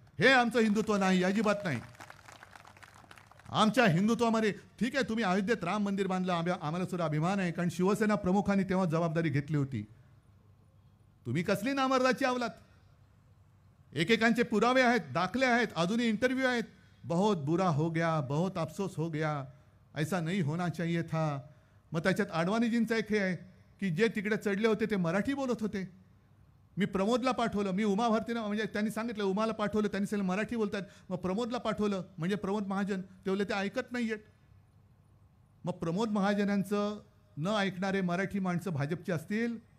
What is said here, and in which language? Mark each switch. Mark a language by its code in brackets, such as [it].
[mr] हे आमचं हिंदुत्व नाही, अजिबात नाही. आमच्या हिंदुत्वामध्ये ठीक आहे, तुम्ही अयोध्येत राम मंदिर बांधलं, आम्हाला सुद्धा अभिमान आहे, कारण शिवसेना प्रमुखांनी तेव्हा जबाबदारी घेतली होती. तुम्ही कसली नामर्दाची अवलाद. एकेकांचे पुरावे आहेत, दाखले आहेत, अजूनही इंटरव्ह्यू आहेत. [hi] बहुत बुरा हो गया, बहुत अफसोस हो गया, ऐसा नहीं होना चाहिए था. [mr] मग त्याच्यात आडवाणीजींचा एक हे आहे की जे तिकडे चढले होते ते मराठी बोलत होते. मी प्रमोदला पाठवलं, मी उमा भारतीनं म्हणजे त्यांनी सांगितलं उमाला पाठवलं, त्यांनी सांगितलं मराठी बोलतात. मग प्रमोदला पाठवलं म्हणजे प्रमोद महाजन, ते बोलले ते ऐकत नाही आहेत. मग प्रमोद महाजनांचं न ऐकणारे मराठी माणसं भाजपची असतील?